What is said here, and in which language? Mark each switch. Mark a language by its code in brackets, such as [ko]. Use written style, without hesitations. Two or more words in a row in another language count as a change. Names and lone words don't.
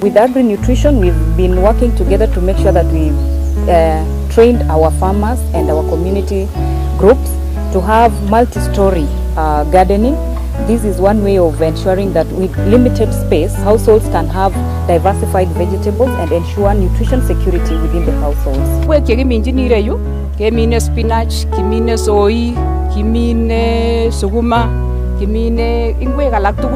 [en] With agri-nutrition, we've been working together to make sure that we trained our farmers and our community groups to have multi-story gardening. This is one way of ensuring that with limited space, households can have diversified vegetables and ensure nutrition security within the households. [kln] Kimine spinach, kimine soy, kimine sukuma, kimine ingwek alak tugul.